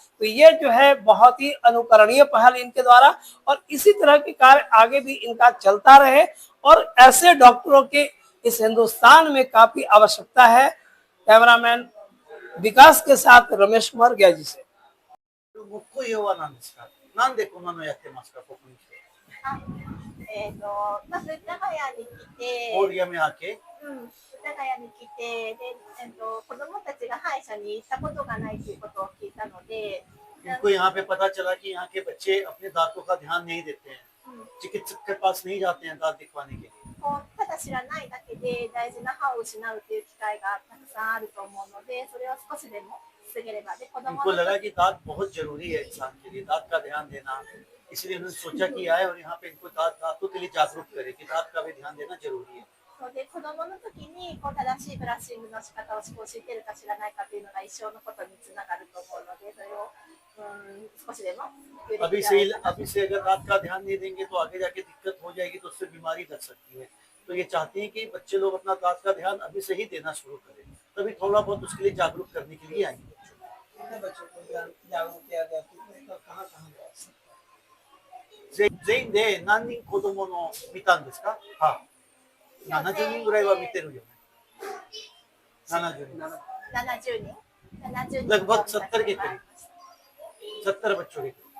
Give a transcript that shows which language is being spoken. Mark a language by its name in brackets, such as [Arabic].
[Hindi] तो ये जो है बहुत ही अनुकरणीय पहल इनके द्वारा, और इसी तरह के कार्य आगे भी इनका चलता रहे, और ऐसे डॉक्टरों के इस हिंदुस्तान में काफी आवश्यकता है। कैमरामैन विकास के साथ रमेश कुमार ग्याजी से। [Japanese] 木工用は何ですか。なんでこんなのやってますか、ここに来て。まず長屋に来て、郡山明け。長屋に来て、で、子供たちが歯医者に行ったことがないということを聞いたので、 [Hindi] इनको यहाँ पे पता चला कि यहाँ के बच्चे अपने दांतों का ध्यान नहीं देते हैं, चिकित्सक के पास नहीं जाते हैं दांत दिखवाने के लिए। [Japanese] ただ知らないだけで大事な歯を失うという機会がたくさんあると思うので、それを少しでも防げれば。で、子供 [Hindi] इनको लगा कि दांत बहुत जरूरी है इंसान के लिए, दांत का ध्यान देना, इसलिए उन्होंने सोचा कि आए और यहाँ पे इनको दांतों के लिए जागरूक करे कि दांत का भी ध्यान देना जरूरी है। [Japanese] で子供の時に正しいブラッシングの仕方を知ってるか知らないかというのが一生のことにつながると思うので、それを少しでも [Hindi] अभी से अगर दांत का ध्यान नहीं देंगे तो आगे जाके दिक्कत हो जाएगी, तो उससे बीमारी लग सकती है। तो ये चाहते हैं कि बच्चे लोग अपना दांत का ध्यान अभी से ही देना शुरू करें, तभी थोड़ा बहुत उसके लिए जागरूक करने के लिए आएंगे। बच्चों को जागरूक किया गया कहाँ [Japanese] 全員で何人子供の見たんですか。はい。 70人ぐらいは見てるよね。 70人。 70人 [Hindi] लगभग 70 के करीब, 70 बच्चों के करीब।